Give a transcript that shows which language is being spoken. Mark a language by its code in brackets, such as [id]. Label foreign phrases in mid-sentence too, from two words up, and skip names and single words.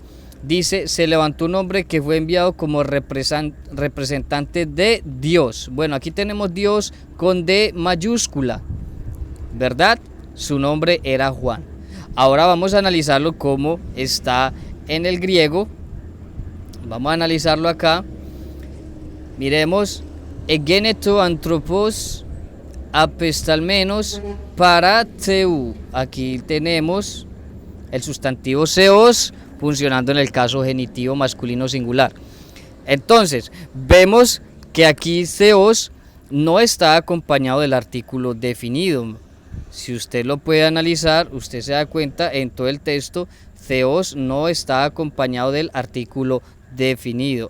[es] Dice, se levantó un hombre que fue enviado como representante de Dios. Bueno, aquí tenemos Dios con D mayúscula, ¿verdad? Su nombre era Juan. Ahora vamos a analizarlo como está en el griego. Vamos a analizarlo acá. Miremos, [el] εγένετο άνθρωπος απεσταλμένος παρά του. [es] Aquí tenemos el sustantivo seos funcionando en el caso genitivo masculino singular. Entonces, vemos que aquí seos no está acompañado del artículo definido. Si usted lo puede analizar, usted se da cuenta en todo el texto, theos no está acompañado del artículo definido.